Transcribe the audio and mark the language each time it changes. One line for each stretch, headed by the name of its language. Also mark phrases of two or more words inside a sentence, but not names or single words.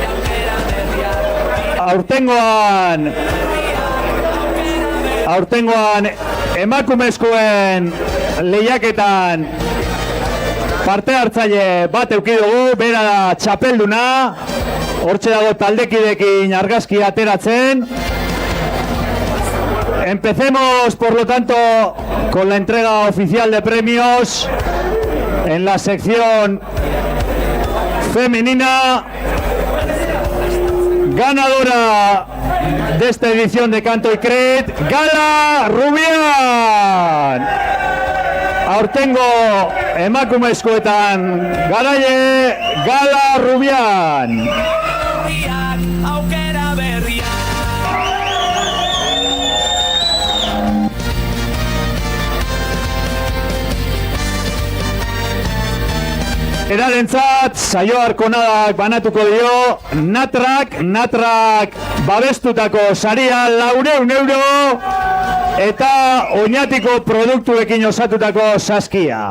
Basque: Aurtengoan emakumezkoen lehiaketan parte hartzaile bat eduki dugu, bera da txapelduna. Hortxe dago taldekidekin argazki ateratzen.
Spanish: Empecemos, por lo tanto, con la entrega oficial de premios en la sección femenina. Ganadora de esta edición de Canto y Cret, Gala Rubian.
Basque: Aurtengo emakumezkoetan garaile Gala Rubian. Erarentzat, saio arkonadak banatuko dio, Natrak babestutako saria 400 euro eta Oñatiko produktuekin osatutako saskia.